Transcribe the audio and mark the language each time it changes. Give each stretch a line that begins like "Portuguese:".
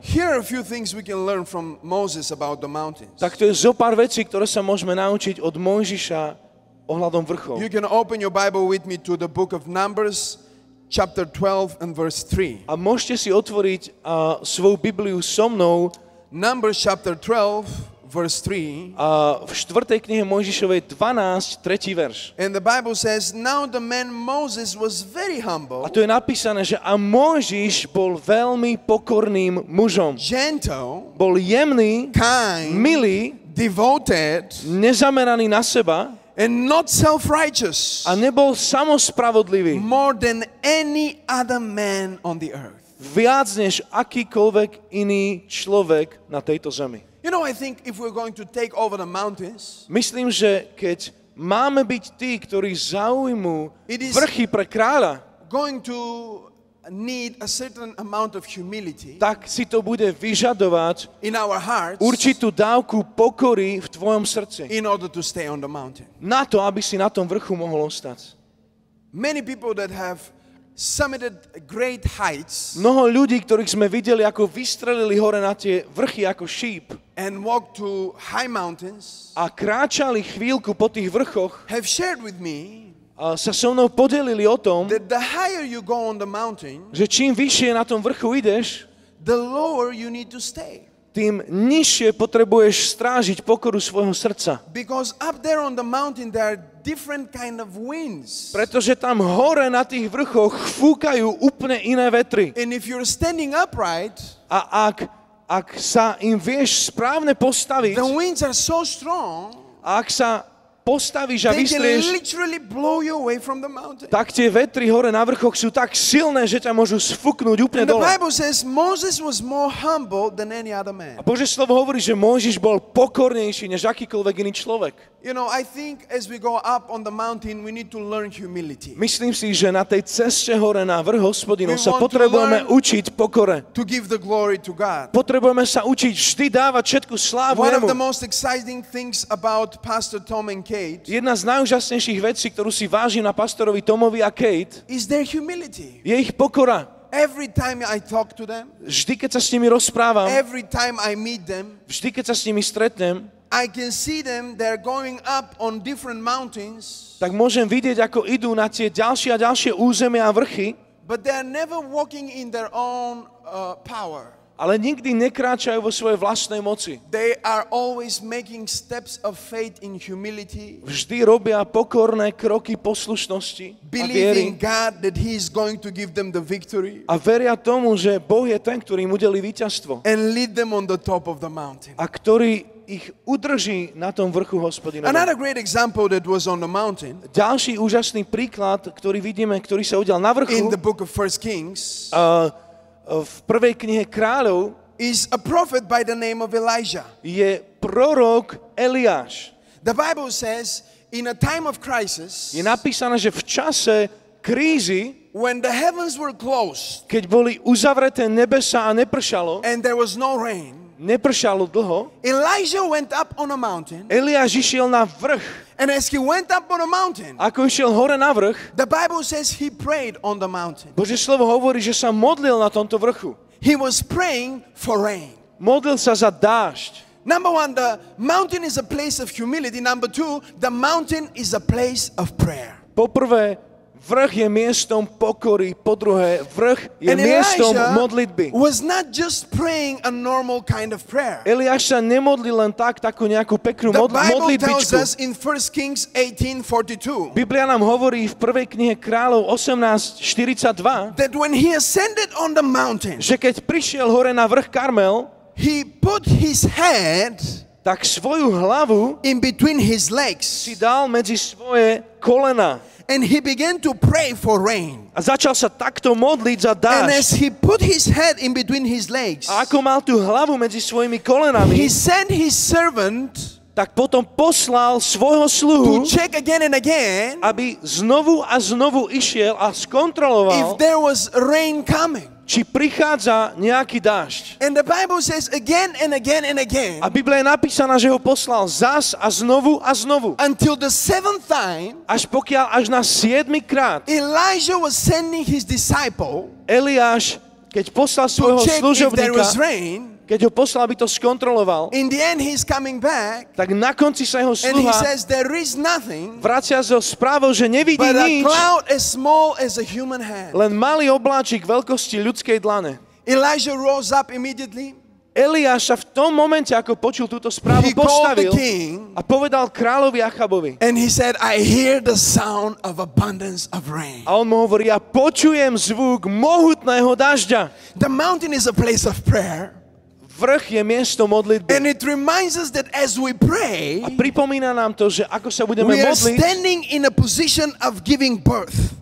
English: here are a few things we can learn from Moses about the mountains.
Slovak: tak to je zo pár vecí, ktoré sa môžeme naučiť od Mojžiša ohľadom vrchov.
English: You can open your Bible with me to the book of Numbers, chapter 12 and verse 3.
Slovak: A môžete si otvoriť svoju Bibliu so mnou
English: Numbers chapter 12, verse 3.
Slovak: v 4. knihe Mojžišovej 12, 3. verš.
English: And the Bible says, now the man Moses was very humble,
Slovak: A tu je napísané, že a Mojžiš bol veľmi pokorným mužom.
English: gentle,
Slovak: Bol jemný,
English: kind,
Slovak: milý,
English: devoted,
Slovak: nezameraný na seba
English: and not self-righteous,
Slovak: a nebol samospravodlivý.
English: more than any other man on the earth.
Slovak: Viac než akýkoľvek iný človek na tejto zemi.
English: You know, I think if we're going to take over the mountains,
Slovak: Myslím, že keď máme byť tí, ktorí zaujmú
English: It is-
Slovak: vrchy pre kráľa,
English: going to need a certain amount of humility
Slovak: tak si to bude vyžadovať
English: in our hearts
Slovak: určitú dávku pokory v tvojom srdci.
English: in order to stay on the mountain.
Slovak: Na to, aby si na tom vrchu mohol ostať.
English: Many people that have summited great heights
Slovak: Mnoho ľudí, ktorých sme videli, ako vystrelili hore na tie vrchy ako šíp
English: and walked to high mountains
Slovak: a kráčali chvíľku po tých vrchoch,
English: have shared with me
Slovak: a sa so mnou podelili o tom,
English: that the higher you go on the mountain,
Slovak: že čím vyššie na tom vrchu ideš,
English: the lower you need to stay.
Slovak: tým nižšie potrebuješ strážiť pokoru svojho srdca.
English: Because up there on the mountain there are different kind of winds.
Slovak: Pretože tam hore na tých vrchoch fúkajú úplne iné vetry.
English: And if you're standing upright,
Slovak: A ak sa im vieš správne postaviť,
English: the winds are so strong
Slovak: a ak sa postavíš a
English: they can
Slovak: vystrieš,
English: literally blow you away from the mountain.
Slovak: tak tie vetry hore na vrchoch sú tak silné, že ťa môžu sfúknuť úplne
English: And the
Slovak: dole.
English: Bible says Moses was more humble than any other man.
Slovak: A Božie slovo hovorí, že Mojžiš bol pokornejší než akýkoľvek iný človek.
English: You know, I think as we go up on the mountain, we need to learn humility.
Slovak: Myslím si, že na tej ceste hore na vrch Hospodinov
English: We
Slovak: sa
English: want to
Slovak: potrebujeme
English: learn
Slovak: učiť pokore.
English: To give the glory to God.
Slovak: Potrebujeme sa učiť vždy dávať všetku slávu
English: One of the
Slovak: jemu.
English: most exciting things about Pastor Tom and Kate
Slovak: Jedna z najúžasnejších vecí, ktorú si vážim na pastorovi Tomovi a Kate,
English: is their humility.
Slovak: je ich pokora.
English: Every time I talk to them,
Slovak: Vždy, keď sa s nimi rozprávam,
English: every time I meet them,
Slovak: vždy, keď sa s nimi stretnem,
English: I can see them, they're going up on different mountains,
Slovak: tak môžem vidieť, ako idú na tie ďalšie a ďalšie územia a vrchy,
English: but they're never walking in their own power.
Slovak: ale nikdy nekráčajú vo svojej vlastnej moci.
English: They are always making steps of faith in humility,
Slovak: Vždy robia pokorné kroky poslušnosti a
English: believing God that He is going to give them the victory
Slovak: a veria tomu, že Boh je ten, ktorý im udelí víťazstvo
English: and lead them on the top of the mountain.
Slovak: a ktorý ich udrží na tom vrchu Hospodinovom.
English: Another great example that was on the mountain
Slovak: Ďalší úžasný príklad, ktorý vidíme, ktorý sa udial na vrchu,
English: in the book of 1 Kings
Slovak: v prvej knihe kráľov,
English: is a prophet by the name of Elijah.
Slovak: je prorok Eliáš.
English: The Bible says in a time of crisis,
Slovak: Je napísané, že v čase krízy,
English: when the heavens were closed
Slovak: keď boli uzavreté nebesá a nepršalo,
English: and there was no rain,
Slovak: nepršalo dlho,
English: Elijah went up on a mountain,
Slovak: Eliáš išiel na vrch.
English: and as he went up on a mountain,
Slovak: Ako išiel hore na vrch,
English: the Bible says he prayed on the mountain.
Slovak: Božie slovo hovorí, že sa modlil na tomto vrchu.
English: He was praying for rain.
Slovak: Modlil sa za dážď.
English: Number one, the mountain is a place of humility. Number two, the mountain is a place of prayer.
Slovak: Poprvé, vrch je miestom pokory. Po druhé, vrch je
English: And
Slovak: miestom
English: Elijah
Slovak: modlitby.
English: was not just praying a normal kind of prayer.
Slovak: Eliáš sa nemodlil len takú nejakú peknú
English: The Bible tells
Slovak: modlitbičku.
English: us in 1 Kings 18:42
Slovak: Biblia nám hovorí v prvej knihe kráľov 18:42,
English: that when he ascended on the mountain,
Slovak: že keď prišiel hore na vrch Karmel,
English: he put his head
Slovak: tak svoju hlavu
English: in between his legs
Slovak: si dal medzi svoje kolena
English: and he began to pray for rain.
Slovak: a začal sa takto modliť za
English: And as
Slovak: dážď.
English: he put his head in between his legs,
Slovak: A ako mal tú hlavu medzi svojimi
English: he
Slovak: kolenami,
English: sent his servant
Slovak: tak potom poslal svojho
English: to
Slovak: sluhu,
English: check again and again
Slovak: aby znovu a znovu išiel a
English: if
Slovak: skontroloval,
English: there was rain coming.
Slovak: či prichádza nejaký dážď.
English: And the Bible says again and again and again
Slovak: A Biblia je napísaná, že ho poslal zas a znovu
English: until the seventh time
Slovak: až na 7. krát
English: Elijah was sending his disciple
Slovak: Eliáš, keď poslal svojho
English: to check if there was
Slovak: služobníka,
English: rain.
Slovak: keď ho poslal, aby to skontroloval,
English: In the end, he's coming back
Slovak: tak na konci sa jeho
English: and he
Slovak: sluha
English: says there is nothing
Slovak: vracia so správou, že nevidí
English: but a
Slovak: nič,
English: cloud as small as a human hand.
Slovak: len malý obláčik veľkosti ľudskej dlane.
English: Elijah rose up immediately.
Slovak: Eliáš sa v tom momente, ako počul túto správu,
English: He called the
Slovak: postavil
English: king
Slovak: a povedal kráľovi Achabovi.
English: and he said, I hear the sound of abundance of rain.
Slovak: A on mu hovorí, ja počujem zvuk mohutného dažďa.
English: The mountain is a place of prayer.
Slovak: Vrch je miesto modlitby.
English: And it reminds us that as we pray,
Slovak: A pripomína nám to, že ako sa budeme
English: we are
Slovak: modliť,
English: standing in a position of giving birth.